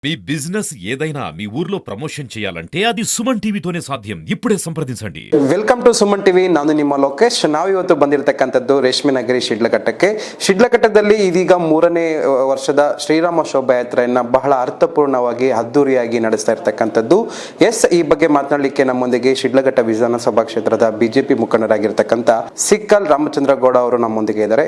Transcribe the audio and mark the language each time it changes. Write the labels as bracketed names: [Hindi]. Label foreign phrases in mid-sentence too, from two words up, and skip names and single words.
[Telugu] మీ బిజినెస్ ఏదైనా మీ ఊర్లో ప్రమోషన్ చేయాలంటే అది సుమన్ టీవీతోనే సాధ్యం. ఇప్పుడే సంప్రదించండి. [English] welcome to [Kannada] ಸುಮನ್ ಟಿವಿ. ನಾನು ನಿಮ್ಮ ಲೋಕೇಶ್. ನಾವಿವತ್ತು ಬಂದಿರತಕ್ಕಂಥದ್ದು ರೇಷ್ಮೆ ನಗರಿ ಶಿಡ್ಲಘಟ್ಟಕ್ಕೆ. ಶಿಡ್ಲಘಟ್ಟದಲ್ಲಿ ಇದೀಗ 3ನೇ ವರ್ಷದ ಶ್ರೀರಾಮ ಶೋಭಾಯಾತ್ರೆಯನ್ನು ಬಹಳ ಅರ್ಥಪೂರ್ಣವಾಗಿ ಅದ್ದೂರಿಯಾಗಿ ನಡೆಸ್ತಾ ಇರತಕ್ಕಂಥದ್ದು. ಈ ಬಗ್ಗೆ ಮಾತನಾಡಲಿಕ್ಕೆ ನಮ್ಮೊಂದಿಗೆ ಶಿಡ್ಲಘಟ್ಟ ವಿಧಾನಸಭಾ ಕ್ಷೇತ್ರದ ಬಿಜೆಪಿ ಮುಖಂಡರಾಗಿರ್ತಕ್ಕಂಥ ಸಿಕ್ಕಲ್ ರಾಮಚಂದ್ರ ಗೌಡ ಅವರು ನಮ್ಮೊಂದಿಗೆ ಇದ್ದಾರೆ.